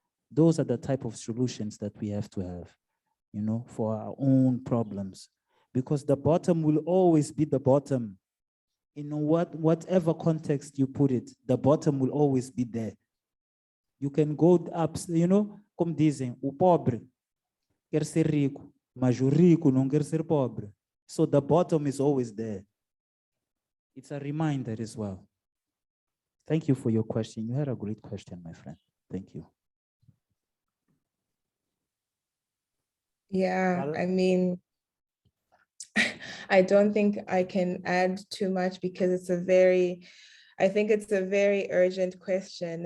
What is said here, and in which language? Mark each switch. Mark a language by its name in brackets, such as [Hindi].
[English] Those are the type of solutions that we have to have, you know, for our own problems. Because the bottom will always be the bottom. You know, whatever context you put it, the bottom will always be there. You can go up, you know, [Portuguese] como dizem, o pobre quer ser rico, mas o rico não quer ser pobre. [English] So the bottom is always there. It's a reminder as well. Thank you for your question. You had a great question, my friend. Thank you. Yeah, I mean, I don't think I can add too much because I think it's a very urgent question.